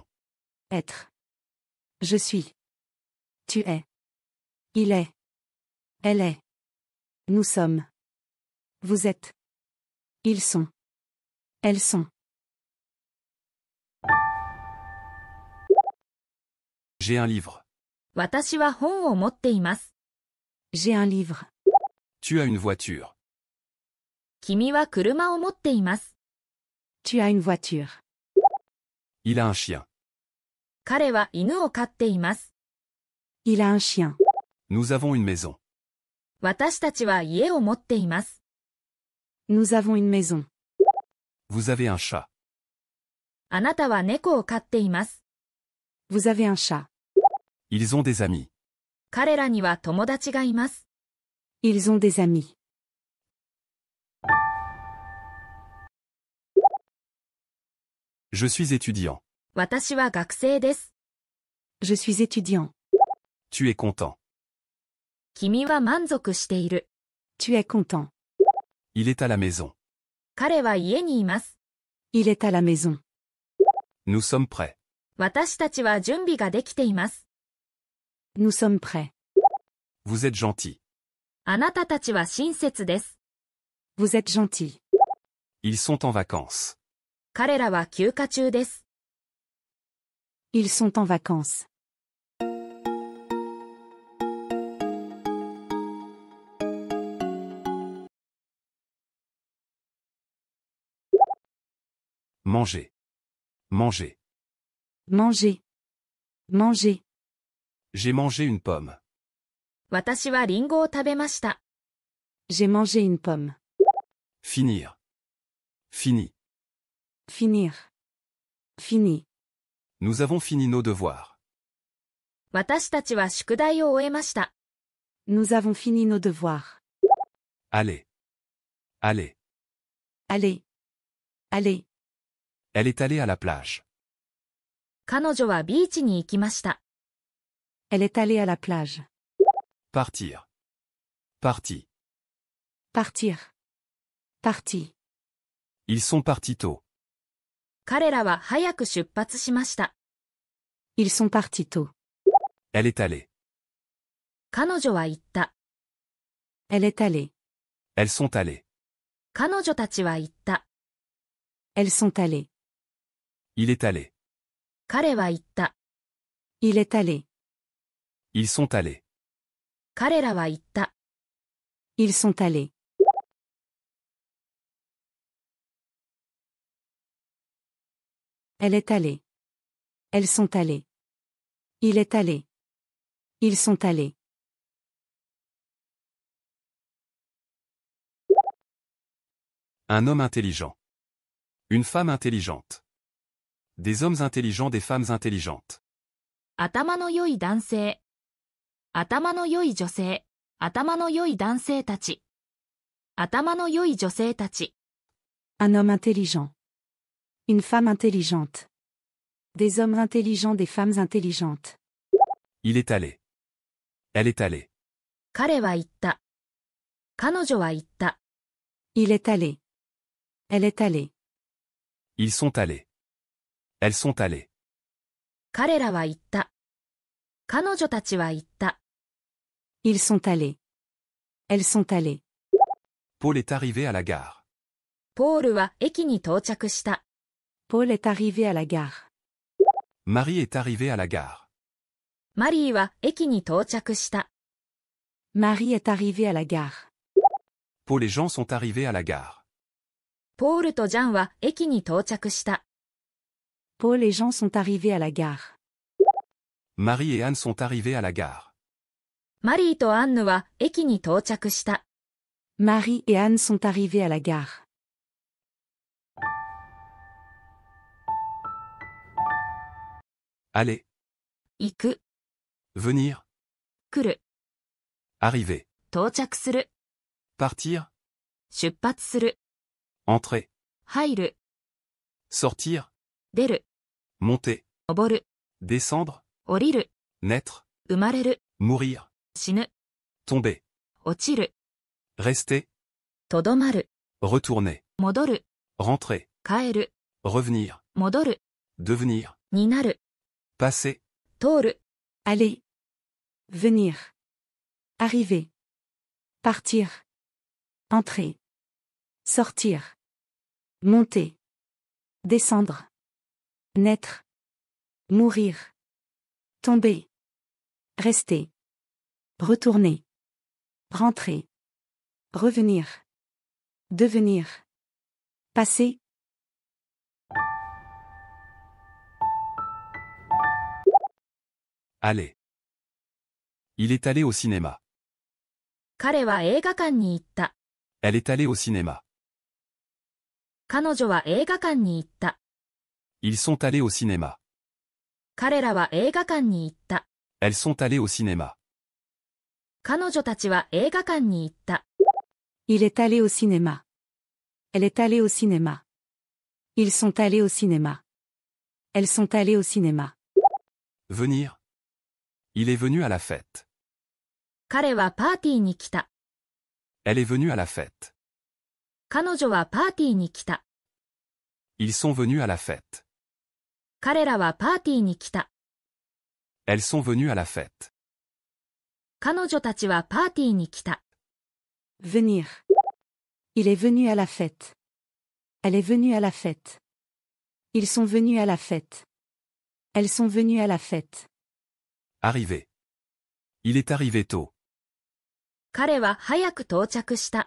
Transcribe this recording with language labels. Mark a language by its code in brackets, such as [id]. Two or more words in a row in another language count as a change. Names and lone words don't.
[fr] Être. Je suis. Tu es. Il est. Elle est. Nous sommes. Vous êtes. Ils sont. Elles sont. J'ai un livre. [ja] 私は本を持っています。 [fr] J'ai un livre. Tu as une voiture. [ja] 君は車を持っています。 [fr] Tu as une voiture. Il a un chien. [ja] 彼は犬を飼っています。 [fr] Il a un chien. Nous avons une maison. [ja] 私たちは家を持っています。 [fr] Nous avons une maison. Vous avez un chat. [ja] あなたは猫を飼っています。 [fr] Vous avez un chat. Ils ont des amis. [ja] 彼らには友達がいます。 [fr] Ils ont des amis. Je suis étudiant. [ja] 私は学生です。 [fr] Je suis étudiant. Tu es content. [ja] 君は満足している。 [fr] Tu es content. Il est à la maison. [ja] 彼は家にいます。 [fr] Il est à la maison. Nous sommes prêts. [ja] 私たちは準備ができています。 [fr] Nous sommes prêts. Vous êtes gentil. [ja] あなたたちは親切です。 [fr] Vous êtes gentil. Ils sont en vacances. [ja] 彼らは休暇中です。 [fr] Ils sont en vacances. Manger. Manger. Manger. Manger. J'ai mangé une pomme. [ja] 私はリンゴを食べました。 [fr] J'ai mangé une pomme. Finir. Fini. Finir. Fini. Nous avons fini nos devoirs. [ja] 私たちは宿題を終えました。 [fr] Nous avons fini nos devoirs. Allez. Allez. Allez. Allez. Elle est allée à la plage. [ja] 彼女はビーチに行きました。 [fr] Elle est allée à la plage. Partir. Parti. Partir. Parti. Ils sont partis tôt. [ja] 彼らは早く出発しました。 [fr] Ils sont partis tôt. Elle est allée. [ja] 彼女は行った。 [fr] Elle est allée. Elles sont allées. [ja] 彼女たちは行った。 [fr] Elles sont allées. Il est allé. [ja] 彼は行った。 [fr] Il est allé. Ils sont allés. [ja] 彼らは行った。 [fr] Ils sont allés. Elle est allée. Elles sont allées. Il est allé. Ils sont allés. Un homme intelligent. Une femme intelligente. Des hommes intelligents, des femmes intelligentes. [ja] 頭の良い男性。頭の良い女性。頭の良い男性たち。頭の良い女性たち。 [fr] Un homme intelligent. Une femme intelligente. Des hommes intelligents, des femmes intelligentes. Il est allé. Elle est allée. [ja] 彼は言った。彼女は言った。 [fr] Il est allé. Elle est allée. Ils sont allés. Elles sont allées. [ja] 彼らは言った。彼女たちは言った。 [fr] Ils sont allés. Elles sont allées. Paul est arrivé à la gare. [ja] ポールは駅に到着した。 [fr] Paul est arrivé à la gare. Marie est arrivée à la gare. [ja] マリーは駅に到着した。 [fr] Marie est arrivée à la gare. Paul et Jean sont arrivés à la gare. [ja] ポールとジャンは駅に到着した。 [fr] Paul et Jean sont arrivés à la gare. Marie et Anne sont arrivés à la gare. [ja] マリーとアンヌは駅に到着した。 [fr] Marie et Anne sont arrivés à la gare. Aller. [ja] 行く、 [fr] Venir. [ja] 来る、 [fr] Arriver. [ja] 到着する、 [fr] Partir. [ja] 出発する、 [fr] Entrer. [ja] 入る、 [fr] Sortir. [ja] 出る、 [fr] Monter. [ja] 登る、 [fr] Descendre. [ja] 降りる、 [fr] Naître. [ja] 生まれる、 [fr] Mourir. [ja] 死ぬ、 [fr] Tomber. [ja] 落ちる、 [fr] Rester. [ja] とどまる、 [fr] Retourner. [ja] 戻る、 [fr] Rentrer. [ja] 帰る、 [fr] Revenir. [ja] 戻る、 [fr] Devenir. [ja] になる、 [fr] Passer. [ja] 通る、 [fr] Aller. Venir. Arriver. Partir. Entrer. Sortir. Monter. Descendre. Naître. Mourir. Tomber. Rester. Retourner. Rentrer. Revenir. Devenir. Passer. Aller. Il est allé au cinéma. [ja] 彼は映画館に行った。 [fr] Elle est allée au cinéma. [ja] 彼女は映画館に行った。 [fr] Ils sont allés au cinéma. [ja] 彼らは映画館に行った。 [fr] Elles sont allées au cinéma. [ja] 彼女たちは映画館に行った。 [fr] Il est allé au cinéma. Elle est allée au cinéma. Ils sont allés au cinéma. Elles sont allées au cinéma. Venir. Il est venu à la fête. [ja] 彼はパーティーに来た。 [fr] Elle est venue à la fête. [ja] 彼女はパーティーに来た。 [fr] Ils sont venus à la fête. [ja] 彼らはパーティーに来た。 [fr] Elles sont venues à la fête. [ja] 彼女たちはパーティーに来た。 [fr] Venir. Il est venu à la fête. Elle est venue à la fête. Ils sont venus à la fête. Elles sont venues à la fête. Arriver. Il est arrivé tôt. [ja] 彼は早く到着した。